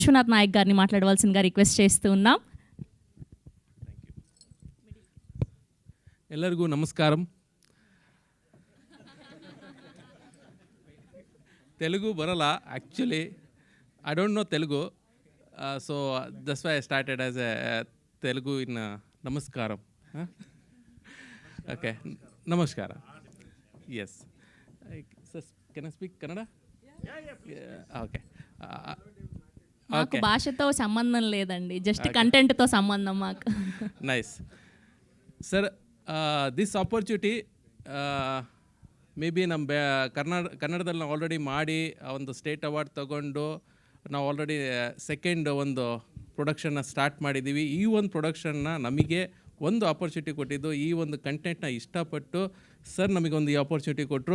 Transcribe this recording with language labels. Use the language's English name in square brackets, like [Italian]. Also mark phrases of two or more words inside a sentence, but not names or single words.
[Telugu] విశ్వనాథ్ నాయక్ గారిని మాట్లాడవలసిందిగా రిక్వెస్ట్ చేస్తూ ఉన్నాం. [Kannada] ಎಲ್ಲರಿಗೂ ನಮಸ್ಕಾರಂ. ತೆಲುಗು ಬರಲ್ಲ ಆ್ಯಕ್ಚುಲಿ, [English] I don't know Telugu, so that's why I started as a Telugu in namaskaram. ಓಕೆ, ನಮಸ್ಕಾರ. yes, can I speak Kannada? ಓಕೆ. [Telugu] మాకు భాషతో సంబంధం లేదండి, జస్ట్ కంటెంట్తో సంబంధం మాకు. [English] nice sir. this opportunity may be [Kannada] ನಮ್ಮ ಕನ್ನಡದಲ್ಲಿ ನಾವು ಆಲ್ರೆಡಿ ಮಾಡಿ ಒಂದು [English] state award [Kannada] ತೊಗೊಂಡು ನಾವು [English] already second [Kannada] ಒಂದು ಪ್ರೊಡಕ್ಷನ್ನ ಸ್ಟಾರ್ಟ್ ಮಾಡಿದ್ದೀವಿ. ಈ ಒಂದು ಪ್ರೊಡಕ್ಷನ್ನ ನಮಗೆ ಒಂದು ಆಪರ್ಚುನಿಟಿ ಕೊಟ್ಟಿದ್ದು, ಈ ಒಂದು ಕಂಟೆಂಟ್ನ ಇಷ್ಟಪಟ್ಟು ಸರ್ ನಮಗೊಂದು ಈ ಆಪರ್ಚುನಿಟಿ ಕೊಟ್ಟರು.